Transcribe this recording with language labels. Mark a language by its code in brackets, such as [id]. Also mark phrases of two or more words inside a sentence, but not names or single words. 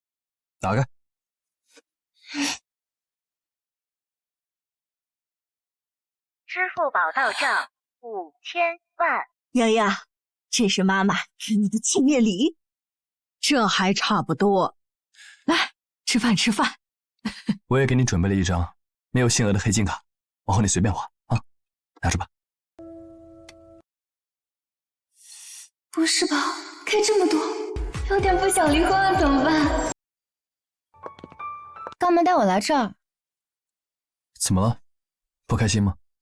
[zh] 支付寶到賬5000萬。瑩瑩，這是媽媽給你的紀念禮。這還差不多。來，吃飯。我也給你準備了一張沒有限額的黑金卡，往後你隨便花啊，拿着吧。不是吧，給這麼多，有點不想離婚了怎麼辦？幹嘛帶我來這兒？怎麼了？不開心嗎？